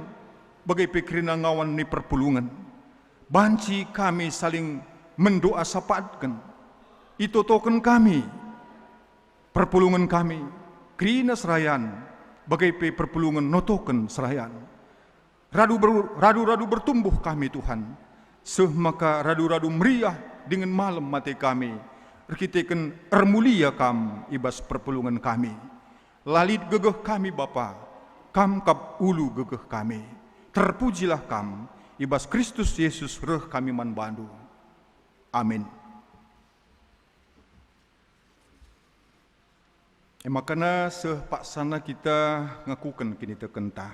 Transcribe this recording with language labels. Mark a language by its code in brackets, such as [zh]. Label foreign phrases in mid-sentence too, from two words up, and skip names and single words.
[btx] Bagai pekerina ngawan ni perpulungan. Banci kami [id] saling mendoa [btx] sapaatkan. Itotoken kami. Perpulungan kami. Kerina serayan. Bagai pe perpulungan notoken serayan. [id] Radu-radu bertumbuh [btx] kami Tuhan. Semaka radu-radu meriah [id] dengan malam mati [btx] kami. Rekiteken ermulia kam ibas perpulungan kami. Lalit gegeh kami Bapa. Kam kap ulu gegeh kami. [id] Terpujilah kam ibas Kristus Yesus [btx] reh kami man bandu. Amin. Makana sepaksana kita ngakukan kini tekentah.